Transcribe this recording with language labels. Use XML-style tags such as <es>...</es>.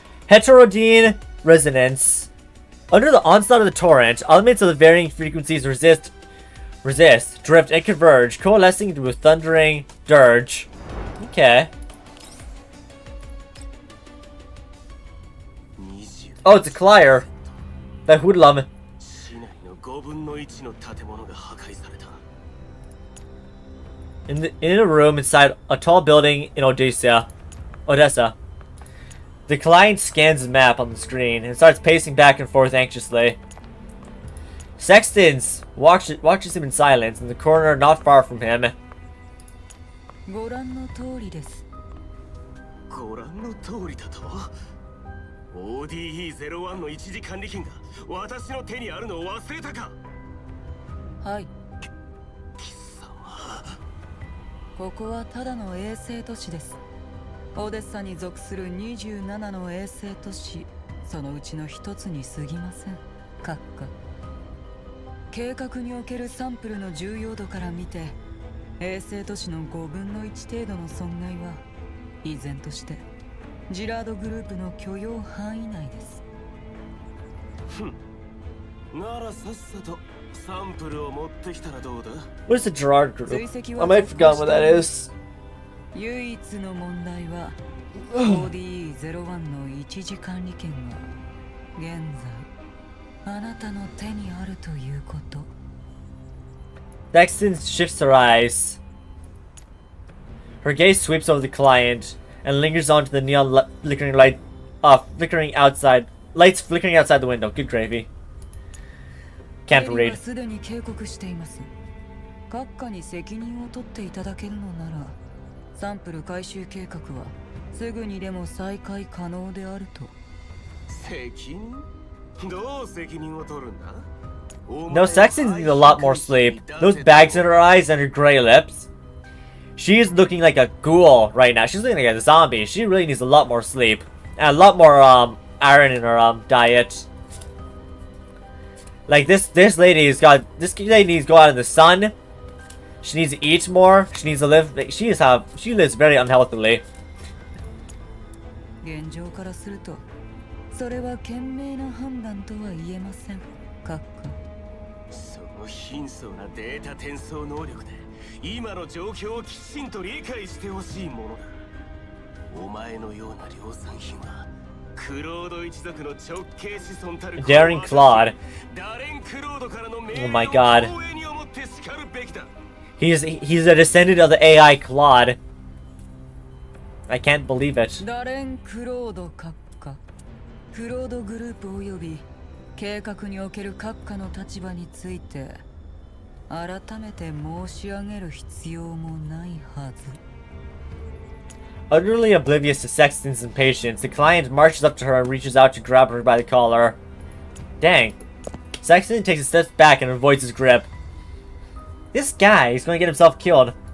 <en>Heterodyne resonance. Under the onslaught of the torrent, elements of the varying frequencies resist, drift, and converge, coalescing into a thundering dirge. Okay. Oh, it's a Clier. That hoodlum.</en> <ja>5分の1の建物が破壊された。</ja> <en>In a room inside a tall building in Odessa, the client scans the map on the screen and starts pacing back and forth anxiously. Sexton watches him in silence in the corner not far from him.</en> <ja>ご覧の通りです。ご覧の通りだと ODE01 の一時管理権が私の手にあるのを忘れたか。はい。貴様。ここはただの衛星都市です。オデッサに属する27の衛星都市、そのうちの一つに過ぎません。閣下。計画におけるサンプルの重要度から見て、衛星都市の5分の1程度の損害は依然としてジラードグループの許容範囲内です。ならさっさとサンプルを持ってきたらどうだ。</ja> <en>What is the Gerard group? I might have forgotten what that is.</en> <ja>唯一の問題は ODE01 の一時管理権が現在あなたの手にあるということ。</ja> <en>Sexton shifts her eyes. Her gaze sweeps over the client and lingers onto the neon flickering light, flickering outside. Lights flickering outside the window. Good gravy. Can't read.</en> <ja>すでに警告しています。閣下に責任を取っていただけるのなら、サンプル回収計画はすぐにでも再開可能であると。責任？どう責任を取るんだ？</ja> <en>No, Sexton needs a lot more sleep. Those bags in her eyes and her gray lips. She is looking like a ghoul right now. She's looking like a zombie. She really needs a lot more sleep. And a lot more iron in her diet. Like this lady needs to go out in the sun. She needs to eat more. She needs to live. She lives very unhealthily.</en> <ja>現状からすると、それは賢明な判断とは言えません。閣下。その貧相なデータ転送能力で今の状況をきちんと理解してほしいものだ。お前のような量産品はクロード一族の直系子孫たる</ja> <en>Daring Claude.</en> <ja>ダレン・クロードからの命</ja> <en>Oh my</en> <ja>令を</ja> <en>god.</en> <ja>光栄に思って叱るべきだ。</ja> <en>He's a descendant of the AI Claude. I can't believe it.</en> <ja>ダレン・クロード閣下。クロードグループおよび計画における閣下の立場について改めて申し上げる必要もないはず。</ja> <en>Utterly oblivious to Sexton's impatience, the client marches up to her and reaches out to grab her by the collar. Dang. Sexton takes a step back and avoids his grip. This guy is going to get himself killed.</en>